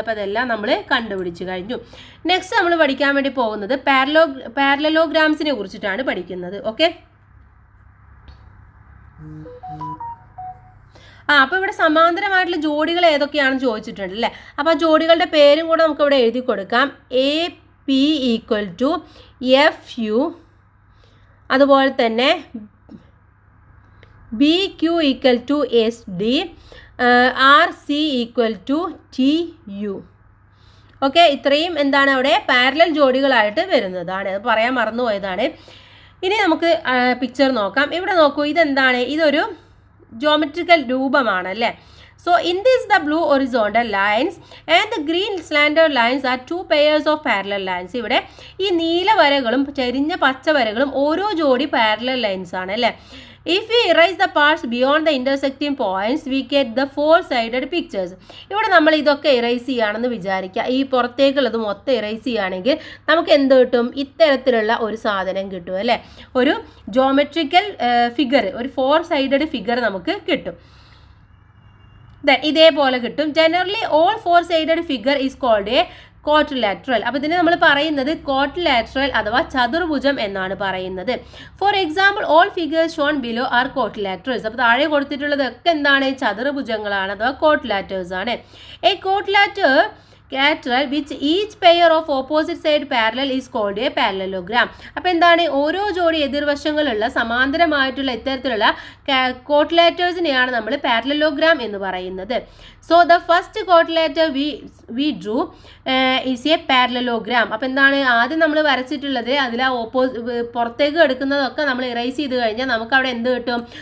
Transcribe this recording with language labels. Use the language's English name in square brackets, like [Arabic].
[Malayalam] അപ്പോൾ അതെല്ലാം നമ്മൾ കണ്ടുപിടിച്ച് കഴിഞ്ഞു. നെക്സ്റ്റ് നമ്മൾ പഠിക്കാൻ വേണ്ടി പോകുന്നത് പാരലലോഗ്രാംസിനെ കുറിച്ചിട്ടാണ് പഠിക്കുന്നത്. ഓക്കെ, അപ്പോൾ ഇവിടെ സമാന്തരമായിട്ടുള്ള ജോഡികൾ ഏതൊക്കെയാണെന്ന് ചോദിച്ചിട്ടുണ്ട് അല്ലേ. അപ്പോൾ ആ ജോഡികളുടെ പേരും കൂടെ നമുക്ക് ഇവിടെ എഴുതി കൊടുക്കാം. AP = FU, അതുപോലെ തന്നെ BQ = SD, RC = TU. Okay, ഇത്രയും എന്താണ് അവിടെ പാരലൽ ജോഡികളായിട്ട് വരുന്നതാണ്. അത് പറയാൻ മറന്നുപോയതാണ്. ഇനി നമുക്ക് പിക്ചർ നോക്കാം. ഇവിടെ നോക്കൂ, ഇതെന്താണ്? ഇതൊരു ജോമെട്രിക്കൽ രൂപമാണ് അല്ലേ. [English] So in this the blue horizontal lines and the green slanted lines are two pairs of parallel lines. [Malayalam] ഇവിടെ ഈ നീല വരകളും ചെരിഞ്ഞ പച്ച വരകളും ഓരോ ജോഡി പാരലൽ ലൈൻസ് ആണ് അല്ലേ. [English] If we erase the parts beyond the intersecting points, we get the four-sided pictures. [Malayalam] ഇവിടെ നമ്മൾ ഇതൊക്കെ ഇറേസ് ചെയ്യുകയാണെന്ന് വിചാരിക്കുക. ഈ പുറത്തേക്കുള്ളത് മൊത്തം ഇറേസ് ചെയ്യുകയാണെങ്കിൽ നമുക്ക് എന്ത് കിട്ടും? ഇത്തരത്തിലുള്ള ഒരു സാധനം കിട്ടും അല്ലേ. ഒരു ജോമെട്രിക്കൽ ഫിഗർ, ഒരു 4-sided ഫിഗർ നമുക്ക് കിട്ടും. ഇതേപോലെ കിട്ടും. [English] Generally all 4-sided figure is called a quadrilateral. [Malayalam] അപ്പോൾ ഇതിനെ നമ്മൾ പറയുന്നത് ക്വാഡ്രിലാറ്ററൽ അഥവാ ചതുർഭുജം എന്നാണ് പറയുന്നത്. [English] For example, all figures shown below are quadrilaterals. [Malayalam] അപ്പോൾ താഴെ കൊടുത്തിട്ടുള്ളതൊക്കെ എന്താണ്? ചതുർഭുജങ്ങളാണ് അഥവാ ക്വാഡ്രിലാറ്റേഴ്സ് ആണ്. [English] A quadrilateral lateral which each pair of opposite side parallel is called a parallelogram. [Malayalam] അപ്പോൾ എന്താണ്? ഓരോ ജോഡി എതിർവശങ്ങളുള്ള സമാന്തരമായിട്ടുള്ള ഇത്തരത്തിലുള്ള ക്വാഡ്രിലാറ്റേഴ്സിനെയാണ് നമ്മൾ പാരലലോഗ്രാം എന്ന് പറയുന്നത്. [English] So the first quadrilateral we drew is a parallelogram. [Malayalam] അപ്പോൾ എന്താണ്? ആദ്യം നമ്മൾ വരച്ചിട്ടുള്ളത് അതിൽ പുറത്തേക്ക് എടുക്കുന്നതൊക്കെ നമ്മൾ ഇറേസ് ചെയ്ത് കഴിഞ്ഞാൽ നമുക്ക് അവിടെ എന്ത് കിട്ടും?